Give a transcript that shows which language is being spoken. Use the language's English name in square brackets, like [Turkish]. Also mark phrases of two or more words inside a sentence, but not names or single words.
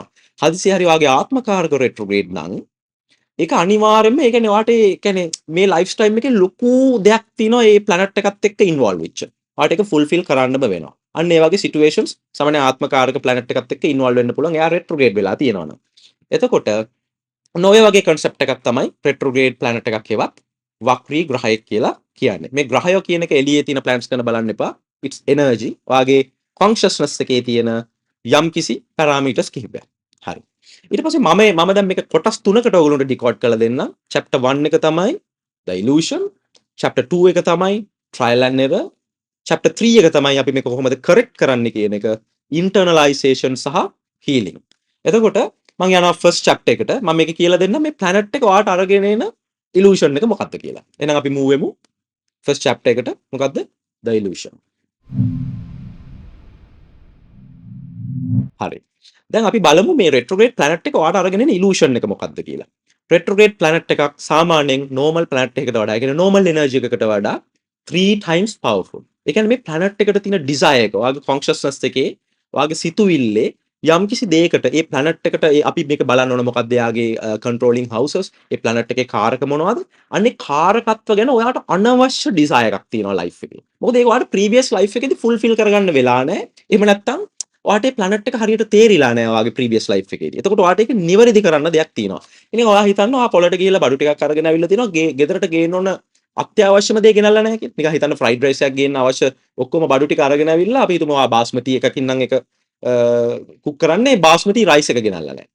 [Sinhala] හදිසියෙ හරි ඔයාගේ ආත්මකාරක retrograde නම් ඒක අනිවාර්යයෙන්ම ඒ කියන්නේ ඔයාට ඒ කියන්නේ මේ [English] life style [Sinhala] එකේ ලොකු දෙයක් තියෙනවා මේ planet එකත් එක්ක ඉන්වෝල්ව් වෙච්ච. ඔයාට ඒක ෆුල්ෆිල් කරන්නම වෙනවා. අන්න ඒ වගේ සිටුේෂන්ස් සාමාන්‍ය ආත්මකාරක planet එකත් එක්ක ඉන්වෝල්ව් වෙන්න පුළුවන්. එයා retrograde වෙලා තියෙනවනම්. එතකොට නොය වගේ concept එකක් තමයි [English] retrograde planet [Sinhala] එකක් හේවත් වක්‍රී ග්‍රහයෙක් කියලා කියන්නේ. මේ ග්‍රහයෝ කියන එක එළියේ තියෙන planets ගැන බලන්න එපා. [English] It's energy. [Sinhala] ඔයාගේ consciousness එකේ තියෙන යම්කිසි parameters කිහිපයක්. හරි. ඊට පස්සේ මම දැන් මේක කොටස් තුනකට ඔයගොල්ලන්ට ඩිකෝඩ් කරලා දෙන්නම්. chapter 1 එක තමයි [English] the illusion, [Sinhala] chapter 2 එක තමයි [English] trial and error, [Sinhala] chapter 3 එක තමයි අපි මේක කොහොමද correct කරන්නේ කියන එක internalization සහ healing. එතකොට මම යනවා [English] first chapter [Sinhala] එකට. මම මේක කියලා දෙන්නම් මේ planet එක ඔයාට අරගෙන එන illusion එක මොකක්ද කියලා. එහෙනම් අපි move වෙමු [English] first chapter [Sinhala] එකට. මොකක්ද? [English] the illusion. [Sinhala] හරි. දැන් අපි බලමු මේ [English] retrograde planet [Sinhala] එක ඔයාට අරගෙන එන illusion එක මොකක්ද කියලා. [English] retrograde planet [Sinhala] එකක් සාමාන්‍යයෙන් [English] normal planet [Sinhala] එකකට වඩා, ඒ කියන්නේ [English] normal energy [Sinhala] එකකට වඩා 3 [English] times powerful. [Sinhala] ඒ කියන්නේ මේ planet එකට තියෙන desire එක, ඔයාගේ consciousness එකේ, ඔයාගේ සිතුවිල්ලේ යම්කිසි දෙයකට ඒ planet එකට අපි මේක බලන්න ඕන මොකක්ද එයාගේ [English] controlling houses, [Sinhala] ඒ planet එකේ කාරක මොනවද? අන්නේ කාරකත්ව ගැන ඔයාට අනවශ්‍ය desire එකක් තියෙනවා life එකේ. මොකද ඒක ඔයාට [English] previous life [Sinhala] එකේදී fulfill කරගන්න වෙලා නැහැ. එහෙම නැත්නම් ඔයාට මේ planet එක හරියට තේරිලා නැහැ ඔයාගේ [English] previous life [Sinhala] එකේදී. එතකොට ඔයාට ඒක නිවැරදි කරන්න දෙයක් තියෙනවා. ඉතින් ඔයා හිතන්න ඔයා පොළට ගිහිල්ලා බඩු ටිකක් අරගෙන ආවිල්ලා තිනවා ගෙදරට ගේන්න ඕන අත්‍යවශ්‍යම දේ ගෙනල්ලා නැහැ කියලා. නිකන් හිතන්න [English] fried rice [Sinhala] එකක් ගේන්න අවශ්‍ය ඔක්කොම බඩු ටික අරගෙන ආවිල්ලා අපි හිතමු ඔයා basmati එකකින් නම් එක කුක් කරන්නේ [English] basmati rice [Sinhala] එක ගෙනල්ලා නැහැ.